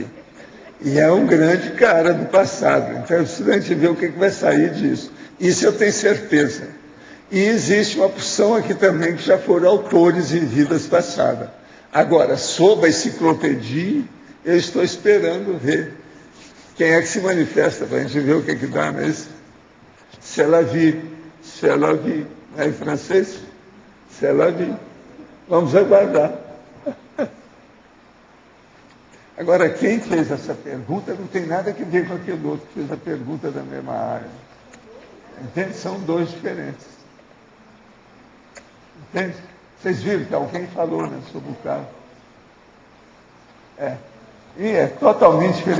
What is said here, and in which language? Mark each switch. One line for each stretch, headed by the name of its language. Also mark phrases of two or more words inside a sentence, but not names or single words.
Portuguese: E é um grande cara do passado. Então é preciso a gente ver o que vai sair disso. Isso eu tenho certeza. E existe uma porção aqui também que já foram autores em vidas passadas. Agora, sobre a enciclopedia, eu estou esperando ver quem é que se manifesta para a gente ver o que dá nisso.
French: C'est la vie,
Portuguese: em francês,
French: c'est la vie.
Portuguese: Vamos aguardar. Agora, quem fez essa pergunta não tem nada a ver com aquele outro que fez a pergunta da mesma área. Entende? São dois diferentes. Entende? Vocês viram que alguém falou, né, sobre o caso. E é totalmente diferente.